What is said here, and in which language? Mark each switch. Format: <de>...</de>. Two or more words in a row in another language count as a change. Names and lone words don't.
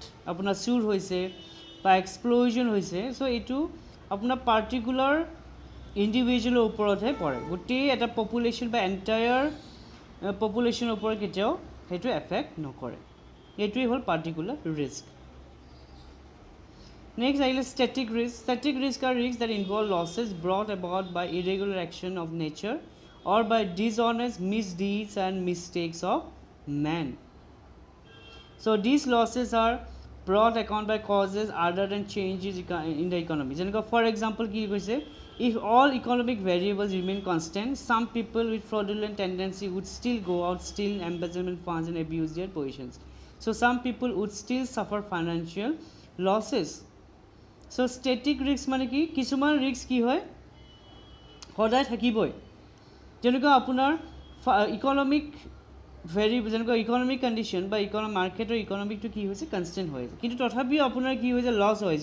<as>আপোনাৰ চুৰ হৈছে বা এক্সপ্ল'জন হৈছে, চ' এইটো আপোনাৰ</as> <en>particular individual</en> <as>ওপৰতহে পৰে, গোটেই এটা পপুলেশ্যন বা</as> <en>entire population</en> <as>ওপৰত কেতিয়াও সেইটো এফেক্ট নকৰে। এইটোৱেই হ'ল</as> <en>particular risk.</en> <as>Next আহিলে</as> <en>static risk. Static risk are risks that involve losses brought about by irregular action of nature or by dishonest misdeeds and mistakes of man. So these losses are brought about by causes other than changes in the economy. For example,</en> <as>কি কৈছে,</as> <en>if all economic variables remain constant, some people with fraudulent tendency would still go out, steal embezzlement funds and abuse their positions. So some people would still suffer financial losses. so static risk</en> <as>মানে কি কিছুমান ৰিস্ক কি হয় সদায় থাকিবই, যেনেকুৱা আপোনাৰ ইকনমিক যেনেকুৱা</as> <en>economic condition</en> <as>বা মাৰ্কেটৰ ইকনমিকটো কি হৈছে কনষ্টেণ্ট হৈ আছে, কিন্তু তথাপিও আপোনাৰ কি হৈছে লছ হৈছে।</as>